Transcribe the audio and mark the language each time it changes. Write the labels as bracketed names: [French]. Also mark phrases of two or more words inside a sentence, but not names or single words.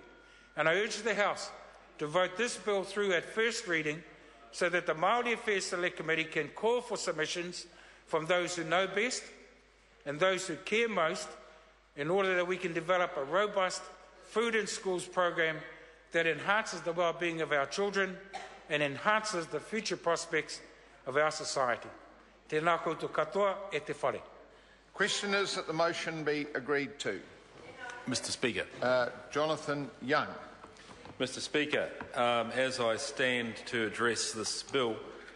[English] And I urge the House to vote this bill through at first reading so that the Māori Affairs Select Committee can call for submissions from those who know best and those who care most, in order that we can develop a robust food in schools program that enhances the well-being of our children and enhances the future prospects of our society. [Māori] Tēnā koutou katoa e te whare. [English] Question is that the motion be agreed to. Mr. Speaker. Jonathan Young. Mr. Speaker, as I stand to address this bill,